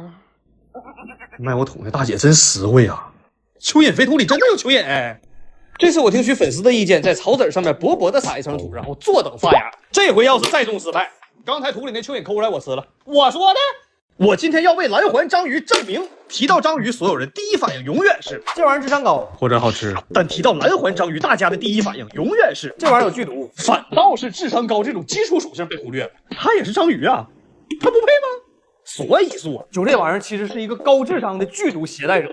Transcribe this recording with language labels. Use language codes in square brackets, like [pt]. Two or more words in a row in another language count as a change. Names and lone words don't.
[zh] 卖我土那大姐真实惠啊！蚯蚓飞土里真的有蚯蚓哎！这次我听取粉丝的意见，在草籽上面薄薄的撒一层土，然后坐等发芽。这回要是再种失败，刚才土里那蚯蚓抠出来我吃了。我说的。我今天要为蓝环章鱼证明，提到章魚，所有人第一反應永遠是這玩意兒智商高或者好吃，但提到藍環章魚，大家的第一反應永遠是這玩意兒有劇毒，反倒是智商高這種基礎屬性被忽略了。它也是章魚啊，它不配嗎？所以說，就這玩意兒其實是一個高智商的劇毒攜帶者。